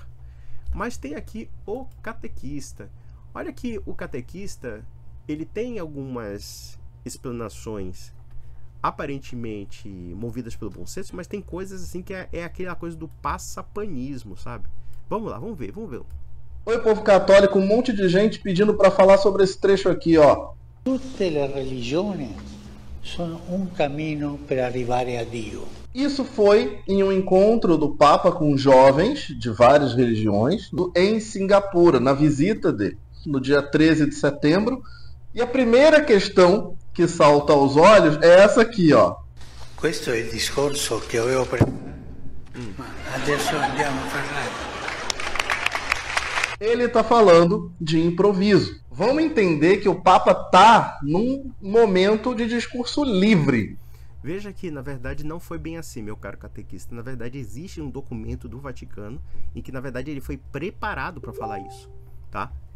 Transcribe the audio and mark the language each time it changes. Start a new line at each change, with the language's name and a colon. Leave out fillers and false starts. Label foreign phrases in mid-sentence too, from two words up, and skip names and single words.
Portuguese: Mas tem aqui o catequista. Olha que o catequista, ele tem algumas explanações aparentemente movidas pelo bom senso, mas tem coisas assim que é aquela coisa do passapanismo, sabe? Vamos lá, vamos ver. Oi, povo católico, um monte de gente pedindo para falar sobre esse trecho aqui, ó.
Italian: Tutte le religioni sono un cammino per arrivare a Dio.
Portuguese: Isso foi em um encontro do Papa com jovens de várias religiões em Singapura, na visita dele, no dia 13 de setembro. E a primeira questão que salta aos olhos é essa aqui, ó.
Italian: Questo è il discorso che avevo preparato. Adesso andiamo a parlare.
Portuguese: Ele está falando de improviso. Vamos entender que o Papa está num momento de discurso livre. Veja que, na verdade, não foi bem assim, meu caro catequista. Na verdade, existe um documento do Vaticano em que, na verdade, ele foi preparado para falar isso, tá?